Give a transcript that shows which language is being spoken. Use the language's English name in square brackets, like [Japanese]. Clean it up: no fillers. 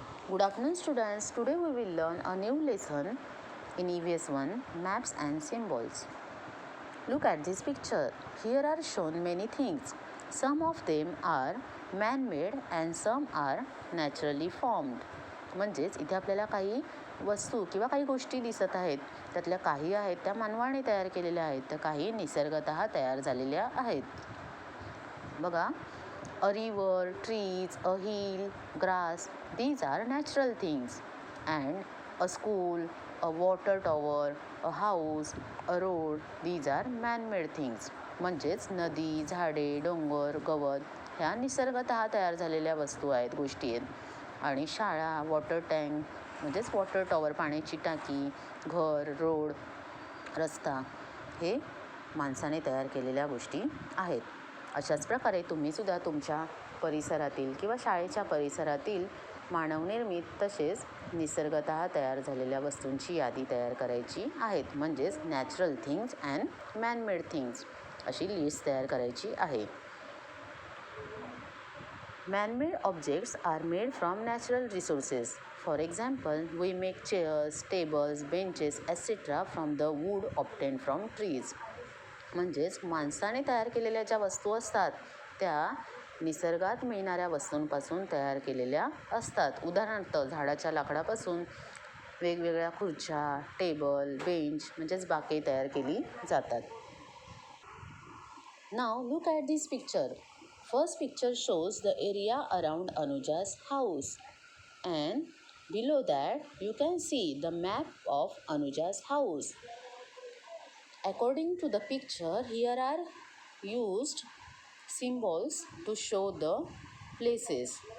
[English] Good afternoon, students. Today we will learn a new lesson in EVS 1 Maps and Symbols. Look at this picture. Here are shown many things. Some of them are man-made and some are naturally formed. [Marathi] म्हणजेच इथे आपल्याला काही वस्तू किंवा काही गोष्टी दिसत आहेत. त्यातल्या काही आहेत त्या मानवाने तयार केलेल्या आहेत, तर काही निसर्गतः तयार झालेल्या आहेत. बघा, [English] a river, trees, a hill, grass, these are natural things. And a school, a water tower, a house, a road, these are man-made things. [Marathi] म्हणजेच नदी, झाडे, डोंगर, गवत ह्या निसर्गतः तयार झालेल्या वस्तू आहेत, गोष्टी आहेत. आणि शाळा, वॉटर टँक म्हणजेच वॉटर टॉवर, पाण्याची टाकी, घर, रोड, रस्ता हे माणसाने तयार केलेल्या गोष्टी आहेत. अशाच प्रकारे तुम्हीसुद्धा तुमच्या परिसरातील किंवा शाळेच्या परिसरातील मानवनिर्मित तसेच निसर्गतः तयार झालेल्या वस्तूंची यादी तयार करायची आहेत. म्हणजेच [English] natural things and manmade things [Marathi] अशी लिस्ट तयार करायची आहे. [English] Man-made objects are made from natural resources. For example, we make chairs, tables, benches, etc. from the wood obtained from trees. [Marathi] म्हणजेच माणसाने तयार केलेल्या ज्या वस्तू असतात त्या निसर्गात मिळणाऱ्या वस्तूंपासून तयार केलेल्या असतात. उदाहरणार्थ झाडाच्या लाकडापासून वेगवेगळ्या खुर्च्या, टेबल, बेंच म्हणजेच बाके तयार केली जातात. [English] Now look at this picture. First picture shows the area around Anuja's house, and below that you can see the map of Anuja's house. According to the picture, here are used symbols to show the places.